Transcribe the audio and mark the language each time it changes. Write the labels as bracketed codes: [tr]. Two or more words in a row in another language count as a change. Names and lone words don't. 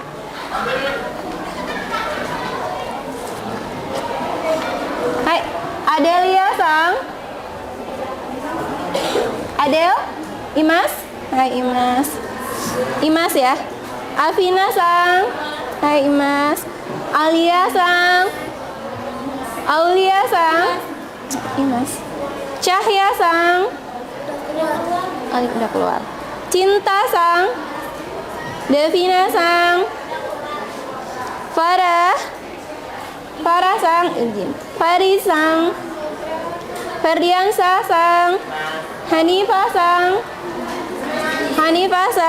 [id] Hai, Adelia Sang. Adel, Imas. Hai Imas. Imas ya. Afina Sang. Hai Imas. Alia Sang. Aulia Sang. Imas. Cahya Sang. Udah keluar. Cinta Sang. Devina Sang. Farah Sang. Faris Sang. Ferdiansa Sang. Hanifah Sang.